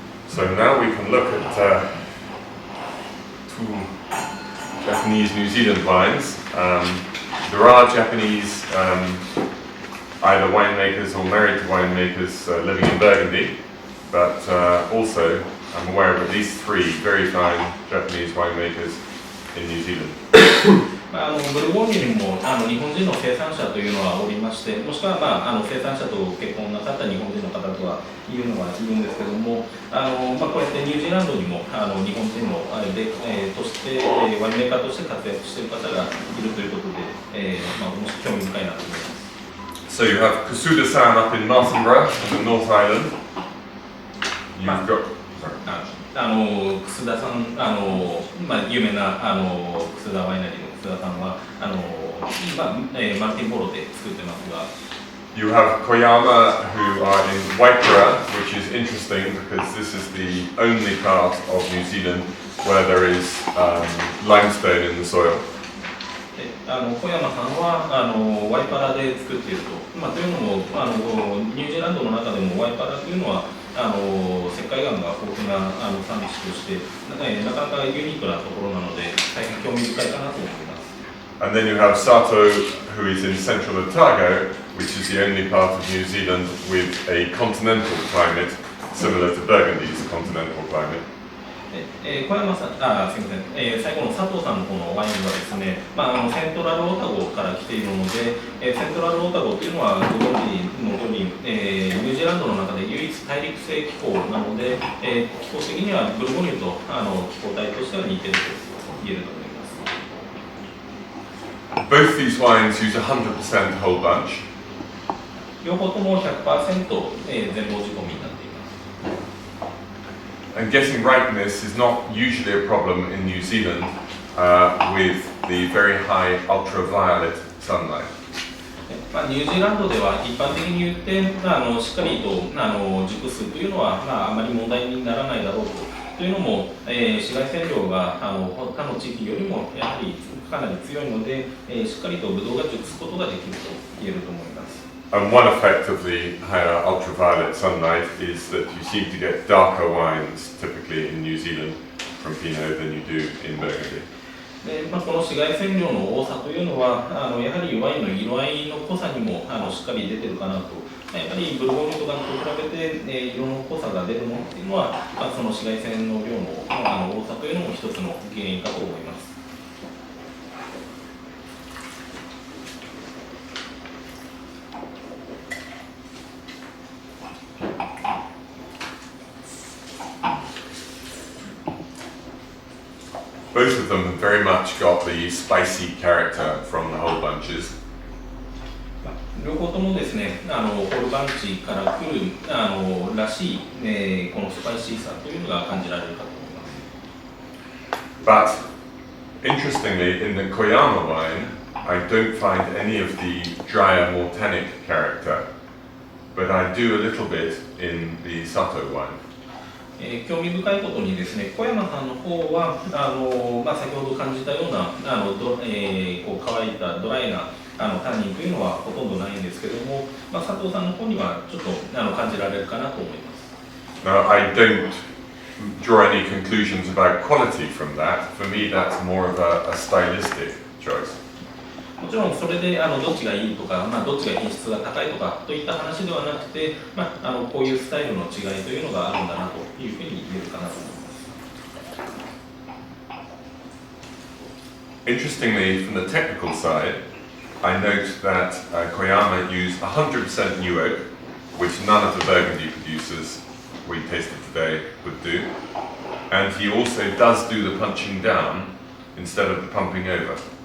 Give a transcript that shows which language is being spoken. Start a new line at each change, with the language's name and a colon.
English: So now we can look at two Japanese New Zealand wines. There are Japanese either winemakers or married to winemakers living in Burgundy, but also I'm aware of at least 3 very fine Japanese winemakers in New Zealand.
Japanese: ブルゴーニュにも日本人の生産者というのはおりまして、もしくは、生産者と結婚なさった日本人の方とはいるのはいるんですけども、こうやってニュージーランドにも日本人ので、としてワインメーカーとして活躍している方がいるということで、もし興味深いなと思います。
English: So you have Kusuda-san up in Martinborough in the North Island. You've got...
Japanese: 楠田さん、有名な楠田ワイナリーの楠田さんはマルティンボロで作ってますが、
English: You have Koyama who are in Waipara, which is interesting because this is the only part of New Zealand where there is limestone in the soil.
Japanese: 小山さんはワイパラで作っていると、というのもニュージーランドの中でもワイパラというのは石灰岩が豊富な産地としてなかなかユニークなところなので大変興味深いかなと思います。
English: And then you have Sato, who is in central Otago, which is the only part of New Zealand with a continental climate similar to Burgundy's continental climate.
Japanese: 小山さん、すみません、最後の佐藤さんのこのワインはですね、セントラルオタゴから来ているので、セントラルオタゴというのはご存知の通り、ニュージーランドの中で唯一大陸性気候なので、気候的にはブルゴーニュと気候帯としては似ていると言えると思います。
English: Both these wines use 100% whole bunch.
Japanese: 両方とも 100%、全房仕込みになっています。
English: And getting ripeness is not usually a problem in New Zealand with the very high ultraviolet sunlight.
Japanese: ニュージーランドでは一般的に言ってしっかりと熟すというのは、あまり問題にならないだろうというのも、紫外線量が他の地域よりもやはりかなり強いので、しっかりとブドウが熟すことができると言えると思います。
English: And one effect of the higher ultraviolet sunlight is that you seem to get darker wines typically in New Zealand from Pinot than you do in Burgundy.
Japanese: でこの紫外線量の多さというのはやはりワインの色合いの濃さにもしっかり出てるかなと。やっぱりブルゴーニュとかと比べて、色の濃さが出るものっていうのは、その紫外線の量の多さというのも一つの原因かと思います。
English: Both of them have very much got the spicy character from the whole bunches.
Japanese: 両方ともですね、ホールバンチから来るらしい、このスパイシーさというのが感じられるかと思います。
English: But interestingly, in the Koyama wine, I don't find any of the drier, more tannic character, but I do a little bit in the Sato wine.
Japanese: 興味深いことにですね、小山さんの方は先ほど感じたようなこう乾いたドライなタンニンというのはほとんどないんですけども、佐藤さんの方にはちょっと感じられるかなと思います。
English: Now, I don't draw any conclusions about quality from that. For me, that's more of a stylistic choice.
Japanese: もちろんそれでどっちがいいとか、どっちが品質が高いとかといった話ではなくて、こういうスタイルの違いというのがあるんだなというふうに言えるかなと思います。
English: Interestingly, from the technical side, I note that Koyama used 100% new oak, which none of the Burgundy producers we tasted today would do. And he also does do the punching down instead of the pumping over.